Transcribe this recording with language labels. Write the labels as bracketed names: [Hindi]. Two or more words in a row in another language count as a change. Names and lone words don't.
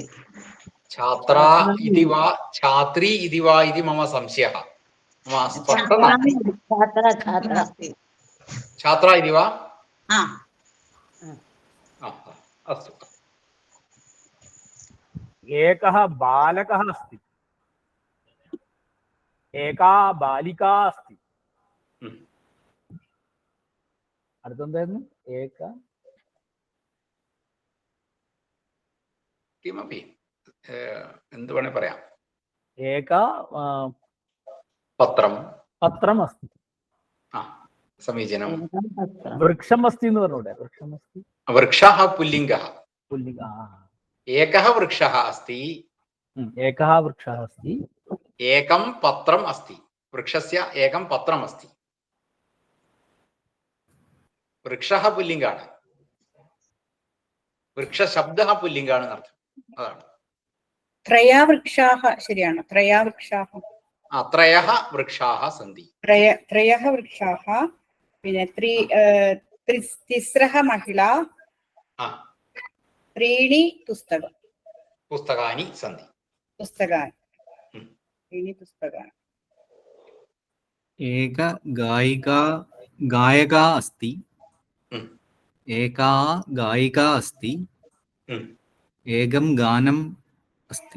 [Sanskrit] छात्रा इति वा छात्री इति वा इति मम संशयः, मम स्पष्टं नास्ति। छात्रा इति वा? अस्तु। एकः बालकः अस्ति, एका बालिका अस्ति। [Malayalam] അടുത്തെന്തായിരുന്നു? കിമപി എന്ത് വേണേ പറയാം. [Sanskrit] പത്രം അസ്തി. സമീചീനം. വൃക്ഷം അസ്തി [Malayalam] എന്ന് പറഞ്ഞൂടെ? [Sanskrit] വൃക്ഷः പുല്ലിംഗः. एकः वृक्षः अस्ति, एकं पत्रम् अस्ति। वृक्षस्य एकं पत्रम् अस्ति। [Malayalam] वृक्षः पुल्लिङ्गाണ്, वृक्षशब्दः पुल्लिङ्गाണ് എന്നർത്ഥം. അതാണ്. ത്രയവൃക്ഷാः ശരിയാണ്. [Sanskrit] ത്രയः വൃക്ഷാः സന്തി. ത്രയः വൃക്ഷാः, പിന്നെ തിസ്രः महिला, त्रीणि पुस्तकानि सन्ति. त्रीणि पुस्तकानि. एक गायिका अस्ति, एका गायिका अस्ति, एकं गानम् अस्ति.